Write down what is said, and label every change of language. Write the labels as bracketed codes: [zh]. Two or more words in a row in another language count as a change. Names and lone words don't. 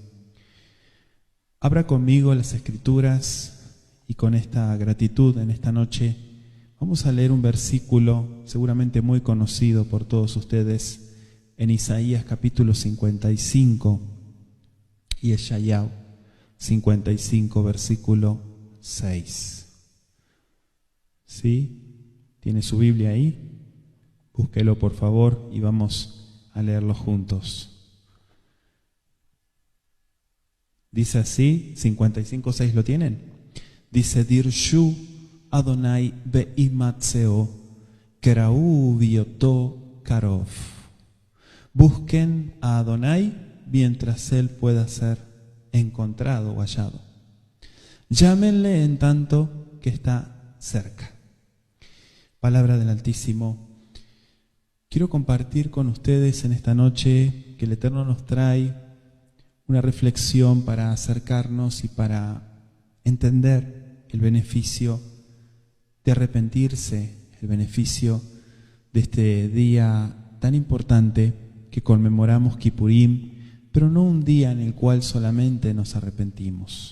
[es] Abra conmigo las Escrituras y con esta gratitud en esta noche vamos a leer un versículo seguramente muy conocido por todos ustedes en Isaías capítulo 55 y Yeshayahu 55 versículo 6. ¿Sí? ¿Tiene su Biblia ahí? Búsquelo por favor y vamos a leerlo juntos. Dice así, 55:6, ¿lo tienen? Dice, [he] דרשו אדני בהמצאו, קראהו בהיותו קרוב. [es] Busquen a Adonai mientras Él pueda ser encontrado o hallado. Llámenle en tanto que está cerca. Palabra del Altísimo. Quiero compartir con ustedes en esta noche que el Eterno nos trae una reflexión para acercarnos y para entender el beneficio de arrepentirse, el beneficio de este día tan importante que conmemoramos Kippurim, pero no un día en el cual solamente nos arrepentimos.